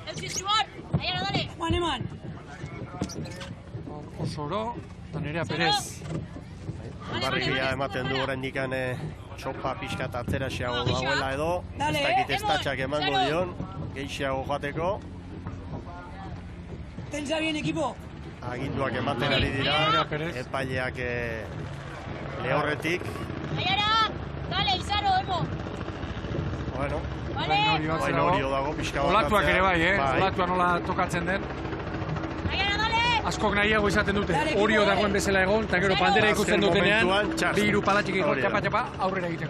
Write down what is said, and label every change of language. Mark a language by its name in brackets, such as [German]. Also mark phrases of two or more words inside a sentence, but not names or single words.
[Basque] Eman. Osoro, eta Nerea Perez. Ondarribia ematen du oraindik txopa pixkat atzeraxeago dagoela edo, ez dakit estatxak emango dion, gehiago joateko. [Spanish] Tensa bien, equipo. [Basque] Aginduak ematen ari dira, epaileak lehorretik. [Spanish] Dale, Izaro, Emo. [Basque] Bueno, Orio dago pixka bat. Olatuak ere bai, olatua nola tokatzen den. Askok nahiago izaten dute, Orio dagoen bezala egon, eta gero bandera ikusten dutenean, bi hiru palatxik iko txapa aurrera egiteko.